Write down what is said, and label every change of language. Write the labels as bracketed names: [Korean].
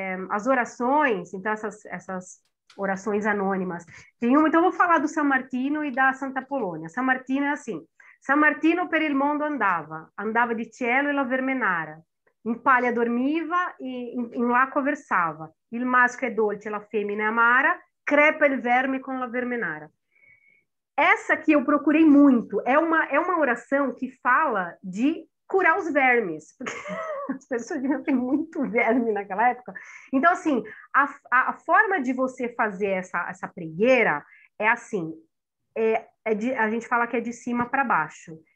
[Portuguese] as orações, então essas orações anônimas. Tem uma, então eu vou falar do San Martino e da Santa Polônia. [Italian] San Martino é assim: San Martino per il mondo andava di cielo e la vermenara, in paglia dormiva e in l'acqua versava, il maschio è dolce, la femmina è amara, crepa il verme con la vermenara. [Portuguese] Essa aqui eu procurei muito, é uma oração que fala de curar os vermes, porque as pessoas deviam ter muito verme naquela época. Então, assim, a forma de você fazer essa pregueira é assim, a gente fala que é de cima para baixo.